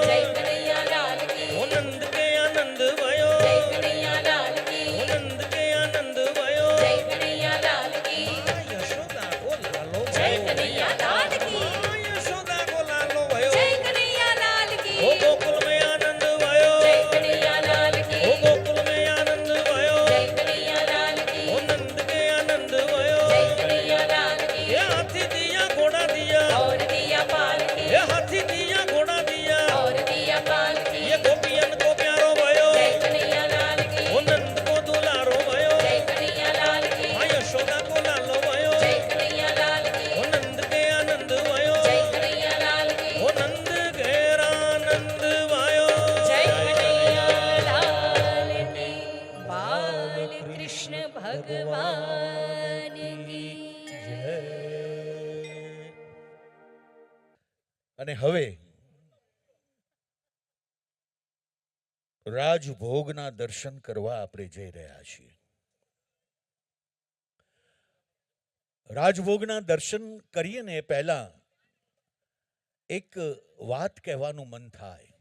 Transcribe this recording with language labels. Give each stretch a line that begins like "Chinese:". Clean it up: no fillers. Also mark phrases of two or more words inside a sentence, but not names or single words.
Hindi: जय कन्हैया लाल की ओ नंद के आनंद वायो, जय कन्हैया लाल की ओ नंद के आनंद वायो, जय कन्हैया लाल की यशोदा को लालो જય વાયો, कन्हैया लाल की यशोदा को लालो वायो, जय कन्हैया लाल की ओ गोकुल में आनंद वायो, जय कन्हैया लाल की ओ गोकुल में आनंद वायो, जय कन्हैया लाल की ओ नंद के आनंद वायो, जय कन्हैया लाल की ये हाथी दिया घोड़ा दिया, और दिया पाल की ये हाथी दिया घोड़ा दिया, और दिया पाल की ये गोपियन को प्यारो वायो, जय कन्हैया लाल की ओ नंद को दुलारो वायो, जय कन्हैया लाल की माँ यशोदा को लालो वायो, जय कन्हैया लाल की ओ नंद के आनंद वायो, जय कन्हैया लाल की ओ नंद घेरा नंद वायो, जय कन्हैया लाल की बाल कृष्ण भगवान की जय
Gujarati: અને હવે રાજભોગના દર્શન કરવા આપણે જઈ રહ્યા છીએ. રાજભોગના દર્શન કરીએ ને એ પહેલા એક વાત કહેવાનું મન થાય.